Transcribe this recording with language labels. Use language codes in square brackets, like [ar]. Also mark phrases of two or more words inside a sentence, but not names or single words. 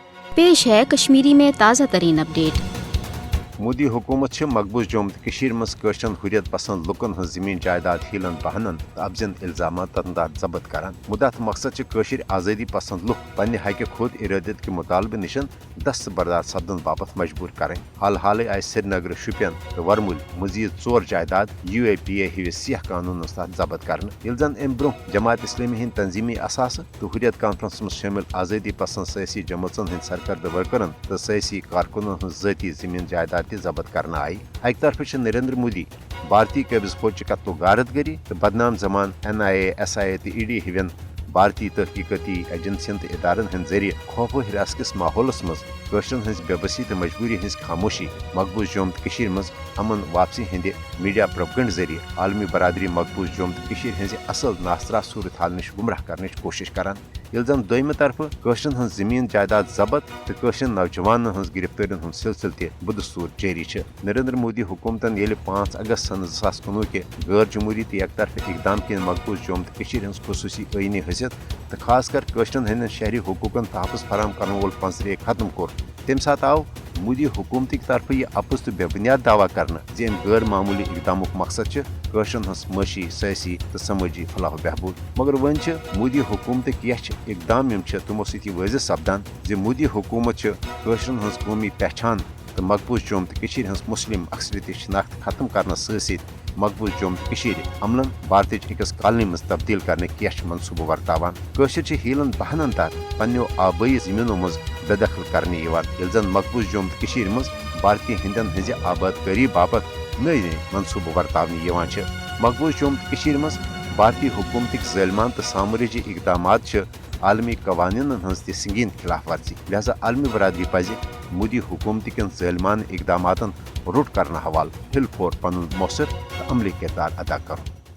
[hi] पेश है कश्मीरी में ताज़ा तरीन अपडेट। [ks] मोदी हुकूमत मकबूज जोम मज कशरन हुरियत पसंद लुकन हज जमीन जायदाद हीलन बहनन अफजन इल्जाम तंदाज जब्त करान मुदत मकसद कशर आज़ादी पसंद लुक पन्ने हक खुद इरादत के मुतालबे निशन दस्त बर्दार सपदन बाबत मजबूर करें। हाल हाल आय श्रीनगर शुपियन तो वरमुल मजीद 4 जायदाद UAPA हिविस सियाह कानून तहत जब्त कर जन अम ब्रो जमात इस्लामी हिंद तंजीमी असास तो हुरियत कॉन्फ्रेंस में शामिल आज़ादी पसंद सियासी जमातन हिंद सरकर्द वर्करन तो सियासी कारकुनन हज ज़ाती जमीन जायदाद जब्त करना आई। अक तरफ नरेंद्र मोदी भारतीय कब्ज फौज कत्लो गारतगरी तो बदनाम जमान NIA SIA तो ED हिवन भारतीय तहकीकती एजेंसियन तो इदारन हंद जरिए खौफ हिरास किस माहौलस मज कशरन हज बेबसी तो मजबूरी हज खामोशी मकबूज जोम तो मज अमन वापसी हंद मीडिया प्रोपगंड जरिए आलमी बरादरी मकबूज जोम तो हज असल नासरा सूरत हाल निश गुमराह करने कोशिश करान। ये जन दोयम तरफ कशरन हज जमीन जायदाद जब्त तो कशरन नौजवान हज गिरफ्तारी हंद सिलसिल बदस्तूर जारी। नरेंद्र मोदी हुकूमतन 5 अगस्त सन 2019 के गैर जमहूरी तो एक तरफ इकदाम के मकबूज जोम तो हज खसूसी आईनी हैसियत तो खासकर कशरन हंद शहरी हकूकन तहफ़्फ़ुज़ फराम करने वोल पंसरे खत्म कोर तम सात आव मोदी हुकूमत तरफ यह अपुज तो बेबुनियाद दावा करना जे गैर मामूली इकदाम मकसद कशरन हंस मशी सियासी तो समाजी फलाह बहबूद मगर वन मोदी हुकूमत इकदाम तमो सत वाज़ सपदान जे मोदी हुकूमत कशरन हंस कौमी पहचान तो मकबूज जोम तो हंस मुस्लिम अक्सरियत शनाख्त खत्म करना सत मकबूज जोम तो अमलन भारत अकिस कॉलोनी मज तब्दील करने कैश मनसूबह वर्तावान कशर हीलन बहनन तहत पन्नो आबाई जमीनों मज बेदखल करने जन मकबूज जोम तो मज भारतीय हिंदन हज आबादकारी बाबत नई मनसूबह वर्तावन मकबूज जोम तो मज भारतीय हुकूमत ज़ालिमान तो सामरिजी इकदाम आलमी कवानीन हज संगीन खिलाफ वर्जी लिहाजा आलमी बरादरी पज मोदी हुकूमत कन ज़ालिमान इकदाम रुट करना हवाल हिल फोर पन मौसर तो अमली किरदार अदा करो।